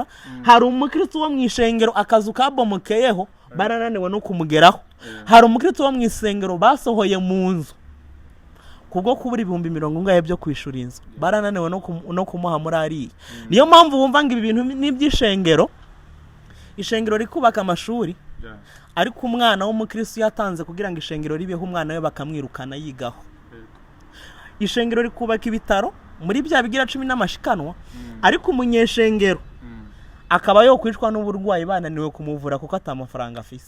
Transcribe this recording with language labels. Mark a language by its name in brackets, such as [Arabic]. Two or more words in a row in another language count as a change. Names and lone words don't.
[Rundi] Hari umukristo wo mu ishengero akazu kabomokeyeho barananiwe no kumugeraho. Hari umukristo wo mu isengero basohoye mu nzu kubwo kubura 100,000 byo kwishura inzu, barananiwe no kumuha muri ari. Niyo mpamvu bumva ngo ibi bintu n'ibyishengero, ishengero rikubaka amashuri, ariko umwana w'umukristo yatanze kugira ngo ishengero ribeho umwana we bakamwirukana yigaho. Ishengero rikubaka ibitaro muri bya bigira 10 n'amashikanwa, ariko umunyeshengero akaba yo kwicwa n'uburwayi bananiwe kumuvura kuko atamafaranga afise.